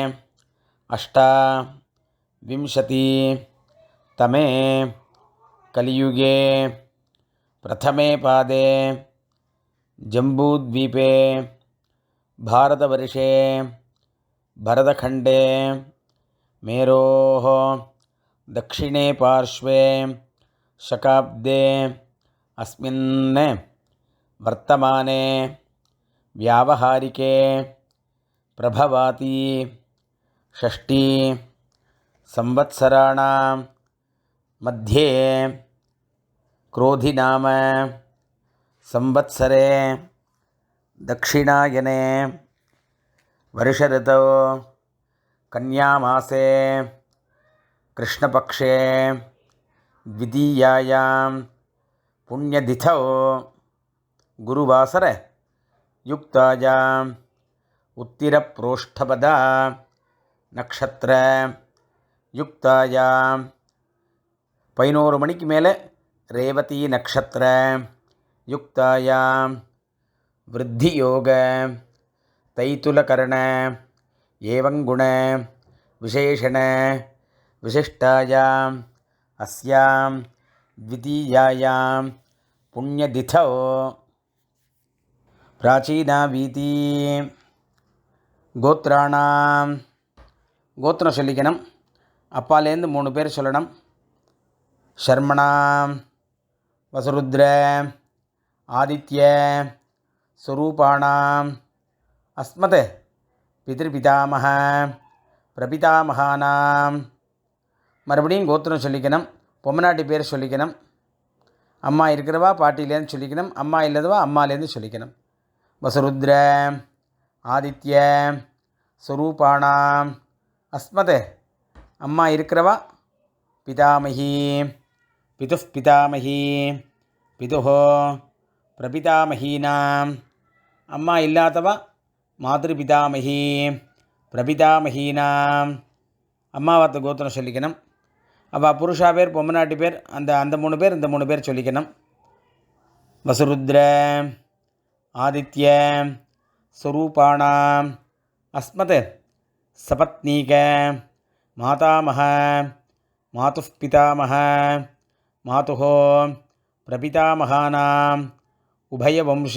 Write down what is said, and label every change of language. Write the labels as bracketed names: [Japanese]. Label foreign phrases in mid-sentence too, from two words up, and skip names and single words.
[Sanskrit] अष्टाविंशति तमे कलियुगे प्रथमे पादे जम्बूद्वीपे भारतवर्षे भरतखण्डे मेरोः दक्षिणे पार्श्वे शकाब्दे अस्मिन् वर्तमाने व्यावहारिके प्रभवादि षष्टि संवत्सराणां मध्ये क्रोधिनाम संवत्सरे दक्षिणायने वर्षऋतौ कन्यामासे कृष्णपक्षे द्वितीयायां पुण्यतिथौ गुरुवासर युक्तायां उत्तिरप्रोष्ठपदा नक्षत्र युक्तायां 11 [Tamil] மணிக்கு மேலே [Sanskrit] रेवती नक्षत्र युक्तायां वृद्धि योग तैतिलकरण एवङ्गुण विशेषण विशिष्टायां अस्यां द्वितीयायां पुण्यतिथौ प्राचीना वीती. [Tamil] கோத்ராணாம் கோத்திரம் சொல்லிக்கணும். அப்பாலேருந்து 3 பேர் சொல்லணும். [Sanskrit] शर्मणां वसुरुद्र आदित्य स्वरूपाणां अस्मत् पितृपितामह प्रपितामहानां. [Tamil] மறுபடியும் கோத்திரம் சொல்லிக்கணும். பொம்மநாட்டி பேர் சொல்லிக்கணும். அம்மா இருக்கிறவா பாட்டிலேருந்து சொல்லிக்கணும். அம்மா இல்லாதவா அம்மாலேருந்து சொல்லிக்கணும். [Sanskrit] वसुरुद्र आदित्य स्वरूपाणां अस्मत्. [Tamil] அம்மா இருக்கிறவா [Sanskrit] பிதாமகி पितुः पितामही पितुः प्रपितामहीनाम्. [Tamil] அம்மா இல்லாதவா [Sanskrit] मातृपितामही பிரபிதாமஹீனாம். [Tamil] அம்மாவாத்து கோத்திரம் சொல்லிக்கணும். அவள் புருஷா பேர் பொம்மநாட்டி பேர் அந்த 3 பேர் இந்த 3 பேர் சொல்லிக்கணும். [Sanskrit] वसुरुद्र आदित्य स्वरूपाणां अस्मत् सपत्नीक मातामह मातुः पितामह मातुः प्रपितामहानां उभयवंश